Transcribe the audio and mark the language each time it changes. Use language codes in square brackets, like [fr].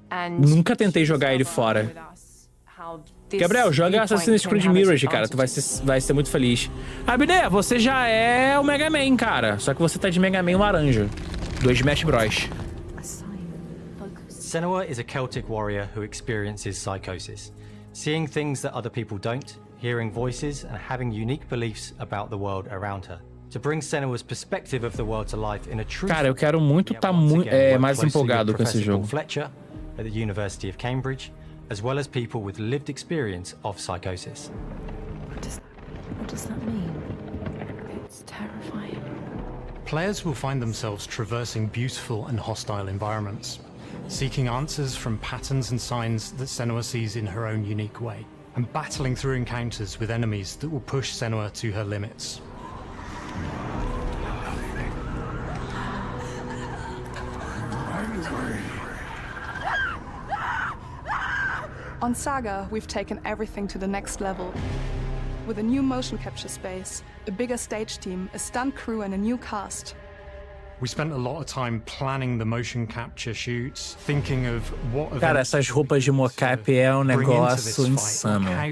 [pt] Nunca tentei jogar ele fora. Gabriel, joga Assassin's Creed Mirage, cara. Tu vai ser muito feliz. Abner, você já é o Mega Man, cara. Só que você tá de Mega Man laranja. Do Smash Bros. [en] Senua is a Celtic warrior who experiences psychosis, seeing things that other people don't, hearing voices, and having unique beliefs about the world around her. To bring Senua's perspective of the world to life in a true [pt] Cara, eu quero muito estar mais empolgado com esse jogo. [en] Fletcher at the University of Cambridge, as well as people with lived experience of psychosis. What does that mean? It's terrifying. Players will find themselves traversing beautiful and hostile environments, seeking answers from patterns and signs that Senua sees in her own unique way, and battling through encounters with enemies that will push Senua to her limits. On Saga, we've taken everything to the next level. With a new motion capture space, a bigger stage team, a stunt crew and a new cast. We spent a lot of time planning the motion capture shoots, thinking of what [pt] Cara, essas roupas de mocap é um negócio insano.